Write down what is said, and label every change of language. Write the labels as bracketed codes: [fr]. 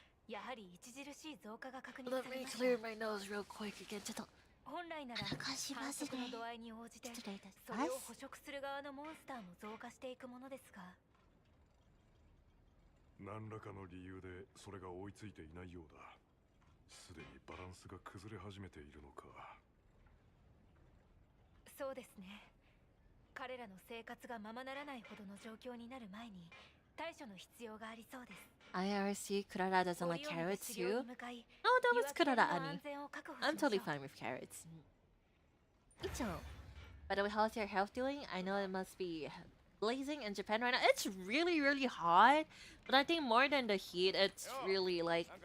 [en] Let me clear my nose real quick again. [ja] 本来なら繁殖の度合いに応じてそれを捕食する側のモンスターも増加していくものですが、何らかの理由でそれが追いついていないようだ。すでにバランスが崩れ始めているのか。そうですね。彼らの生活がままならないほどの状況になる前に対処の必要がありそうです。 [en] IRC Klara doesn't like carrots too. No, that was Klara Ani. I'm totally fine with carrots. Icho. By the way, how's your health doing? I know it must be blazing in Japan right now. It's really, really hot. But I think more than the heat, it's really like